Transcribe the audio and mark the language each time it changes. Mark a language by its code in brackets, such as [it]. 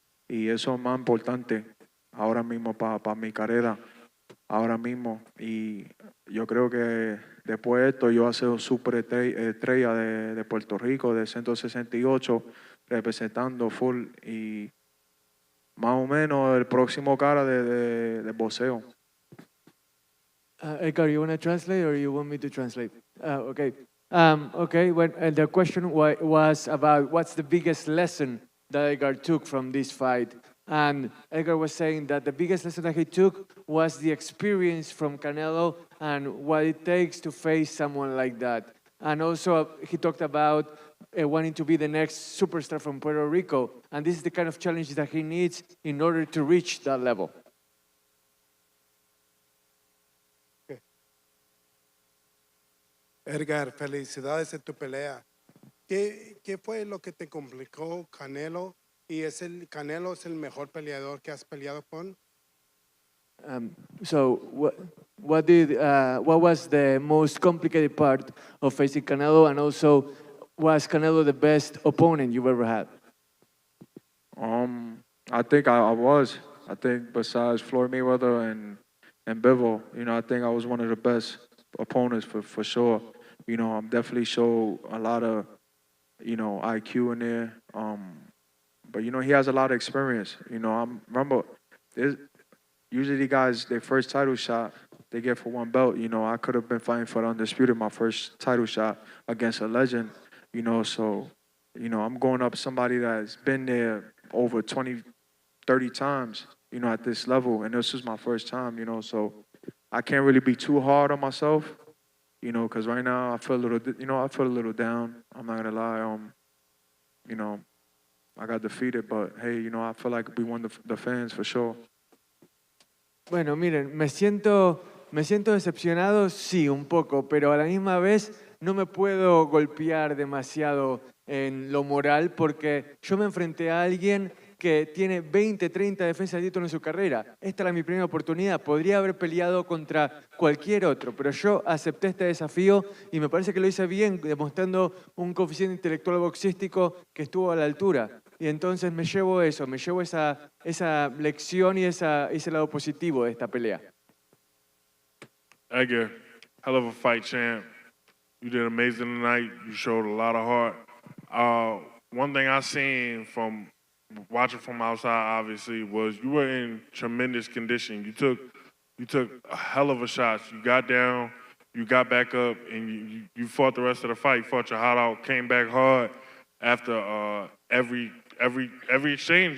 [es] Y eso es más importante ahora mismo para mi carrera, ahora mismo. Y yo creo que después de esto yo voy a ser un super estrella de Puerto Rico, de 168, representando full y más o menos el próximo cara de boxeo. [en] Edgar, you want to translate or you want me to translate? Okay. Okay, well, the question was about what's the biggest lesson that Edgar took from this fight. And Edgar was saying that the biggest lesson that he took was the experience from Canelo and what it takes to face someone like that. And also he talked about wanting to be the next superstar from Puerto Rico. And this is the kind of challenge that he needs in order to reach that level. [es] Edgar, felicidades en tu pelea. ¿Qué fue lo que te complicó Canelo? ¿Y Canelo es el mejor peleador que has peleado con? [en] So what was the most complicated part of facing Canelo, and also was Canelo the best opponent you've ever had? I think I was. I think besides Floyd Mayweather and Bivol, I think I was one of the best opponents for sure. I'm definitely showed a lot of, IQ in there. But he has a lot of experience. Remember, usually guys, their first title shot, they get for one belt. I could have been fighting for the Undisputed, my first title shot against a legend. So, I'm going up somebody that's been there over 20, 30 times, at this level. And this is my first time, so I can't really be too hard on myself, because right now I feel a little down. I'm not gonna lie. I got defeated, but hey, I feel like we won the fans for sure. [es] Bueno, miren, me siento decepcionado, sí, un poco, pero a la misma vez no me puedo golpear demasiado en lo moral porque yo me enfrenté a alguien que tiene 20, 30 defensas de título en su carrera. Esta era mi primera oportunidad. Podría haber peleado contra cualquier otro, pero yo acepté este desafío y me parece que lo hice bien, demostrando un coeficiente intelectual boxístico que estuvo a la altura. Y entonces me llevo eso, me llevo esa lección y ese lado positivo de esta pelea. [en] Edgar, hell of a fight, champ. You did amazing tonight. You showed a lot of heart. One thing I seen from watching from outside, obviously, was you were in tremendous condition. You took a hell of a shots. You got down, you got back up, and you fought the rest of the fight. You fought your heart out, came back hard after every exchange.